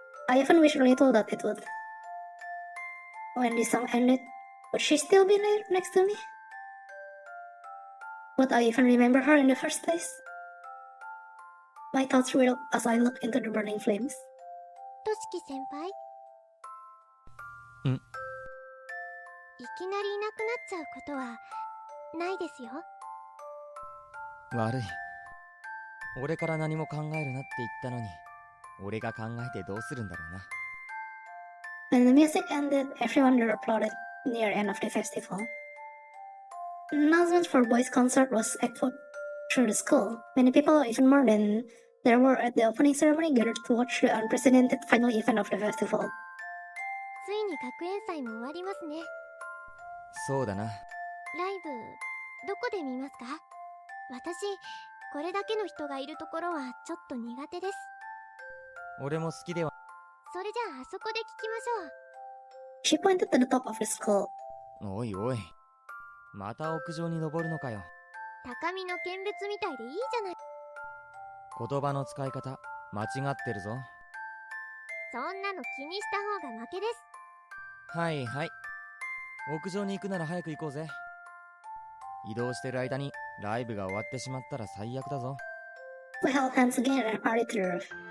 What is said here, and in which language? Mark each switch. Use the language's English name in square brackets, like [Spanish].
[English] I even wished a little that it would. When the song ended, would she still be there next to me? Would I even remember her in the first place? My thoughts whirled as I looked into the burning flames. [Japanese] としき先輩。ん？いきなりいなくなっちゃうことはないですよ。悪い。俺から何も考えるなって言ったのに、俺が考えてどうするんだろうな。 [English] When the music ended, everyone there applauded near the end of the festival. An announcement for boys' concert was echoed through the school. Many people, even more than there were at the opening ceremony, gathered to watch the unprecedented final event of the festival. [Japanese] ついに学園祭も終わりますね。そうだな。ライブどこで見ますか？私これだけの人がいるところはちょっと苦手です。俺も好きでは。それじゃああそこで聞きましょう。 [English] She pointed to the top of the school. [Japanese] おいおい。また屋上に登るのかよ。高みの見物みたいでいいじゃない。言葉の使い方、間違ってるぞ。そんなの気にした方が負けです。はいはい。屋上に行くなら早く行こうぜ。移動してる間にライブが終わってしまったら最悪だぞ。 [English] We held hands again and hurried to the roof.